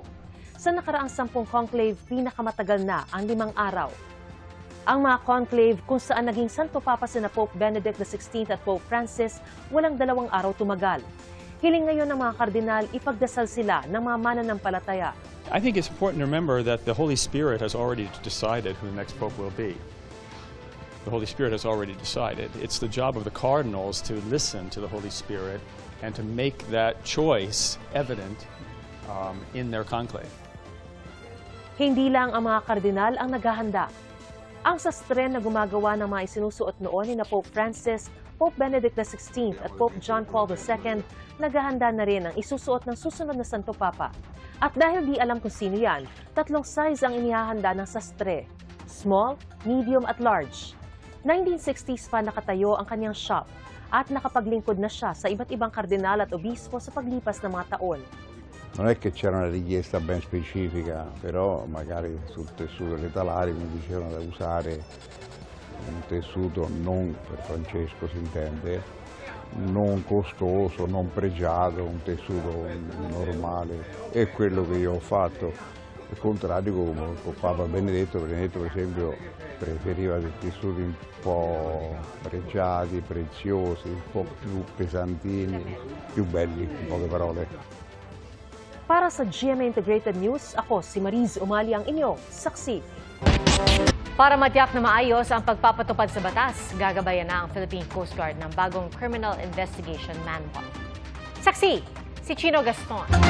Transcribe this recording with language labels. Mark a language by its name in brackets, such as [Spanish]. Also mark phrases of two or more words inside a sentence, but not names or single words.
[Filipino] Sa nakaraang 10 conclave, pinakamatagal na ang 5 araw. Ang mga conclave kung saan naging Santo Papa sina Pope Benedict XVI at Pope Francis, walang 2 araw tumagal. Hiling ngayon ng mga kardinal, ipagdasal sila ng mga mananampalataya. [English] I think it's important to remember that the Holy Spirit has already decided who the next Pope will be. The Holy Spirit has already decided. It's the job of the cardinals to listen to the Holy Spirit and to make that choice evident in their conclave. [Filipino] Hindi lang ang mga kardinal ang naghahanda. Ang sastre na gumagawa ng mga isinusuot noon ni na Pope Francis, Pope Benedict XVI at Pope John Paul II, naghahanda na rin ang isusuot ng susunod na Santo Papa. At dahil di alam kung sino yan, 3 size ang inihahanda ng sastre: [English] small, medium at large. [Filipino] 1960s pa nakatayo ang kanyang shop at nakapaglingkod na siya sa iba't ibang kardinal at obispo sa paglipas ng mga taon. [Italian] Non è che c'era una richiesta ben specifica, però magari sul tessuto delle talari mi dicevano da usare un tessuto non, per Francesco si intende, non costoso, non pregiato, un tessuto normale. È quello che io ho fatto. Al contrario con Papa Benedetto per esempio preferiva dei tessuti un po' pregiati, preziosi, un po' più pesantini, più belli, in poche parole. [Filipino] Para sa GMA Integrated News, ako si Mariz Umali ang inyong saksi. Para matiyak na maayos ang pagpapatupad sa batas, gagabayan na ang Philippine Coast Guard ng bagong Criminal Investigation Manual. Saksi, si Chino Gaston.